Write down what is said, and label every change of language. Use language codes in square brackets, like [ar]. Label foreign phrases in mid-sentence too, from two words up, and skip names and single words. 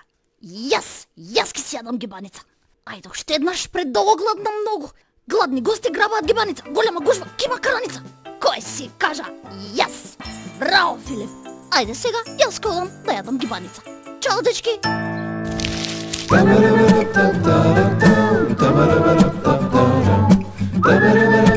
[mk] Јас ќе си јадам гибаница. Ајде уште еднаш, предолго гладна многу. Гладни гости грабаат гибаница. Голема гужва ќе има караница. Кој си кажа? Јас. Браво, Филип. Ајде сега јас ходам да јадам гибаница. Чао, дечки. Da-ba-da-ba-da-da-da-da-da, da-ba-da-ba-da-da-da-da, da-ba-da